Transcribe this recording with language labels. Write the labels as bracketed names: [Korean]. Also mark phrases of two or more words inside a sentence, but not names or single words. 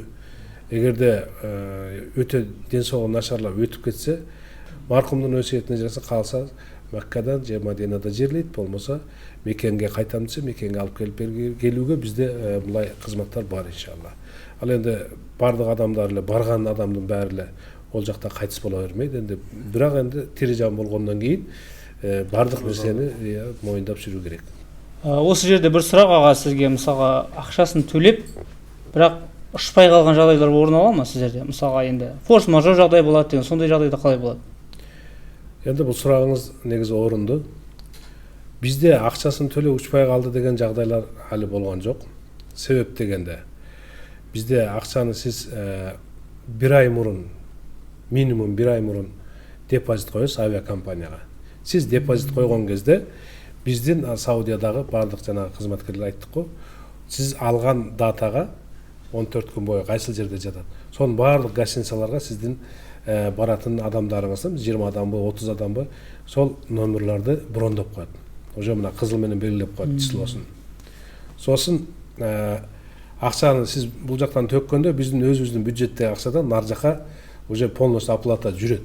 [Kyrgyz] Эгерде өтө ден соолугу начарлап өтүп кетсе, маркумдун өсиетине жараса калса Маккадан же Мадинада жерлейт, болмосо мекенге кайтам десе мекенге алып келип келүүгө бизде мындай кызматтар бар иншалла. Ал энди бардык адамдар эле, барган адамдын баары эле ол жакта кайтыс боло бермейт. Энди бирок энди тири жан болгондон кийин бардык нерсени моюндап жүрүү керек. [Kazakh] Осы жерде бір сұрақ аға, сізге мысалға ақшасын төлеп, бірақ ұшпай қалған жағдайлар орын ала ма сіздерде? Мысалға енді форс-мажор жағдай болады деген, сондай жағдайда қалай болады? Енді бұл сұрағыңыз негізі орынды. Бізде ақшасын төлеп ұшпай қалды деген жағдайлар әлі болған жоқ. Себеп дегенде, бізде ақшаны сіз бір ай мұрын, минимум бір ай мұрын депозит қойыңыз авиакомпанияға. Сіз депозит қойған кезде біздің Саудиядағы барлық жаңағы қызметкерлер айттық қой, [Kyrgyz] сиз алган датага 14 күн бою кайсыл жерде жатат, сонун баардык гостиницаларга сиздин баратын адамдарыңыздын 20 адамбы 30 адамбы сол номерларды брондоп коет. Уже мына кызыл менен белгилеп коет числосун. Сосын акчаны сиз бул жактан төккөндө биздин өзүбүздүн бюджеттеги акчадан нар жака [Russian] уже полностью оплата [Kyrgyz] жүрөт.